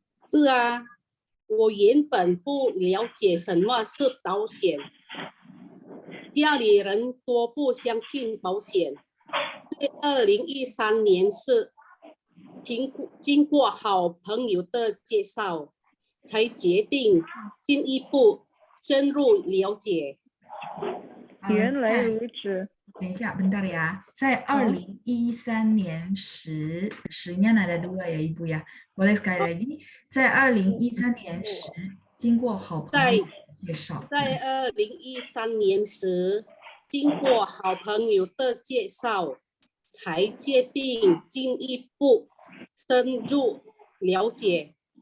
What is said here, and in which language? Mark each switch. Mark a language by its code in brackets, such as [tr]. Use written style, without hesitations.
[zh] 是啊，我原本不了解什么是保险，家里人多不相信保险。在2013年是经过好朋友的介绍，才决定进一步深入了解。原来在如此。等一下， [id] bentar ya，在2013年10nya ada 2 ya Ibu ya. Boleh sekali lagi， [zh] 在2013年经过好朋友介绍，在2013年时，经过好朋友的介绍，才决定进一步深入了解。